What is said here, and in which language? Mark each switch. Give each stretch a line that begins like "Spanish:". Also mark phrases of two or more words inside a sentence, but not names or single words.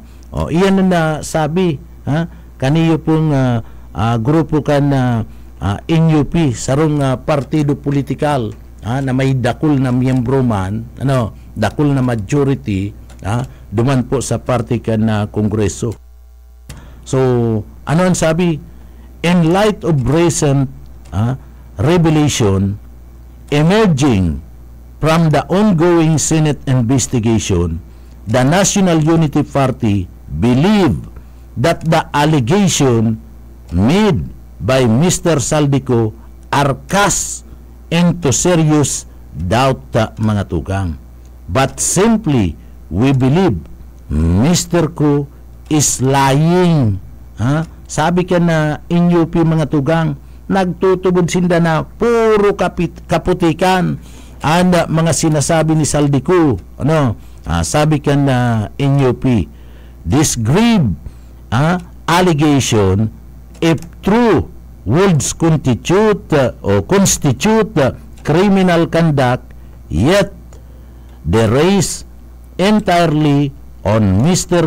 Bikol: Iyan na sabi kaniyo pong grupo kan NUP sarong partido politikal na may dakul na miyembro man, ano, dakul na majority duman po sa party kan na kongreso. So, ano ang sabi?
English: In light of recent revelation emerging from the ongoing Senate investigation, the National Unity Party believe that the allegation made by Mr. Saldico are cast into serious doubt
Bikol: mga tugang.
English: But simply, we believe Mr. Ko is lying.
Bikol: Sabi ka na NUP mga tugang, nagtutubod sinda na puro kaputikan ang mga sinasabi ni Saldico. Ano? Sabi ka na NUP,
English: this grave allegation, if true, would constitute criminal conduct, yet the race entirely on Mr.